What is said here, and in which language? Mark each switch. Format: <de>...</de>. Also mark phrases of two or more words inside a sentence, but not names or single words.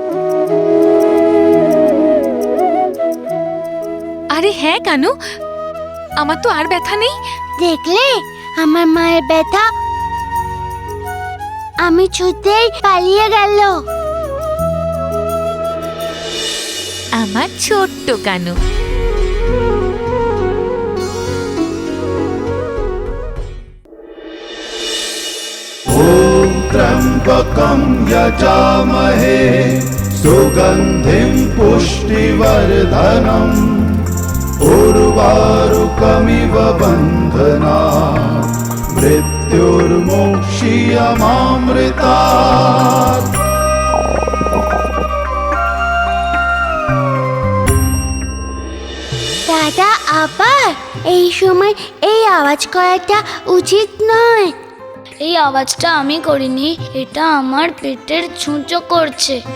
<bn>আরে হ্যাঁ কানু, আমার তো আর ব্যথা নেই। দেখলে আমার মায়ের ব্যথা? আমি ছুতেই পালিয়ে গেল। আমার ছোট্ট কানু।</bn> <sa>त्र्यम्बकं यजामहे सुगन्धिं पुष्टिवर्धनम् उर्वारुकमिव बन्धनात् मृत्युर्मुक्षीयमामृतात्।</sa> <bn>দাদা আবার এই সময় এই আওয়াজ করাটা উচিত নয়। এই আওয়াজটা আমি করিনি, এটা আমার পেটের ছুঁচো করছে।</bn>